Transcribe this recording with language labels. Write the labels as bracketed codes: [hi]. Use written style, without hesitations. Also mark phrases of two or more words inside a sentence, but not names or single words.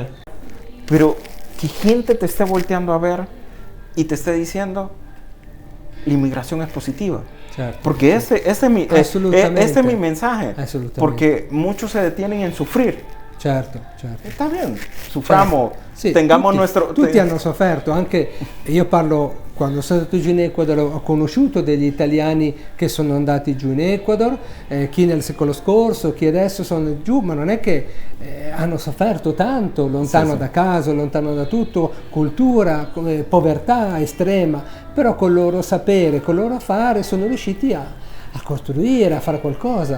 [es] Pero que gente te esté volteando a ver y te esté diciendo, la inmigración es positiva. Porque ese es mi mensaje. Porque muchos se detienen en sufrir. Está bien, suframos, tengamos nuestro... [it] Tutti hanno sofferto, anche io parlo, quando sono stato giù in Ecuador ho conosciuto degli italiani che sono andati giù in Ecuador, chi nel secolo scorso, chi adesso sono giù, ma non è che hanno sofferto tanto, lontano da casa, lontano da tutto, cultura, povertà estrema, però col loro sapere, col loro fare sono riusciti a costruire, a fare qualcosa.